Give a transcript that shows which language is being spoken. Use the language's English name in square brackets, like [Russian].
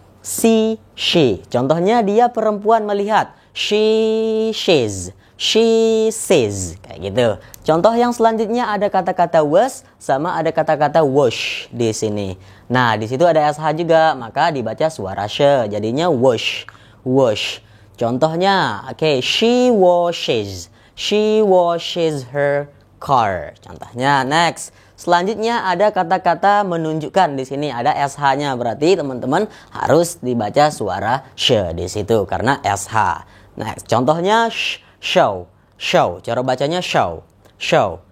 [Indonesian] See, she. Contohnya dia perempuan melihat. [English] She sees. She sees. [Indonesian] Kayak gitu. Contoh yang selanjutnya ada kata-kata was sama ada kata-kata wash di sini. Nah, di situ ada SH juga, maka dibaca suara she. Jadinya wash. Wash. Contohnya, oke, [English] she washes. She washes her car. [Indonesian] Contohnya, [English] next. [Indonesian] Selanjutnya ada kata-kata menunjukkan. Di sini ada SH-nya, berarti teman-teman harus dibaca suara sh di situ karena SH. Next, contohnya show. Show. Cara bacanya show. Show.